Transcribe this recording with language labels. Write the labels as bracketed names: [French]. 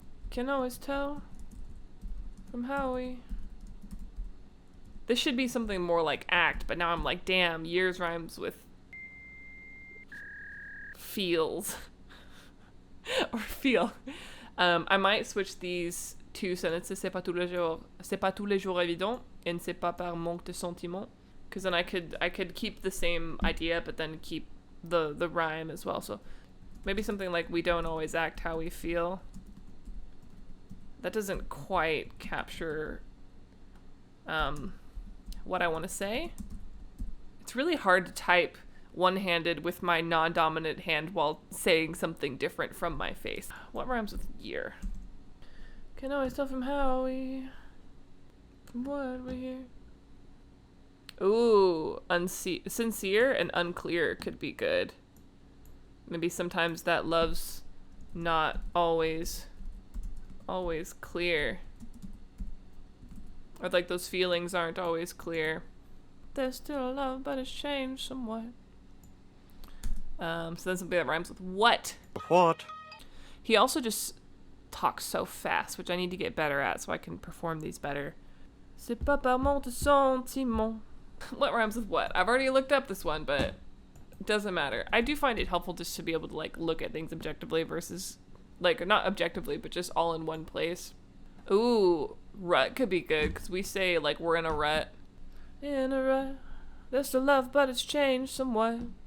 [English] Can always tell from how we... This should be something more like act, but now I'm like, damn, years rhymes with feels. Or feel. I might switch these two sentences, [French] c'est pas tous les jours évident, and c'est pas par manque de sentiment. [English] Because then I could keep the same idea, but then keep the rhyme as well. So maybe something like, we don't always act how we feel. That doesn't quite capture what I want to say. It's really hard to type one-handed with my non-dominant hand while saying something different from my face. What rhymes with year? Can always tell from how we... from what we hear. Ooh, sincere and unclear could be good. Maybe sometimes that love's not always clear. Or like those feelings aren't always clear. There's still a love, but it's changed somewhat. So then something that rhymes with what? What? He also just talks so fast, which I need to get better at so I can perform these better. [French] C'est pas par manque de sentiment. [English] What rhymes with what? I've already looked up this one, but it doesn't matter. I do find it helpful just to be able to like look at things objectively versus like, not objectively, but just all in one place. Ooh, rut could be good, because we say, like, we're in a rut. In a rut, there's still love, but it's changed somewhat.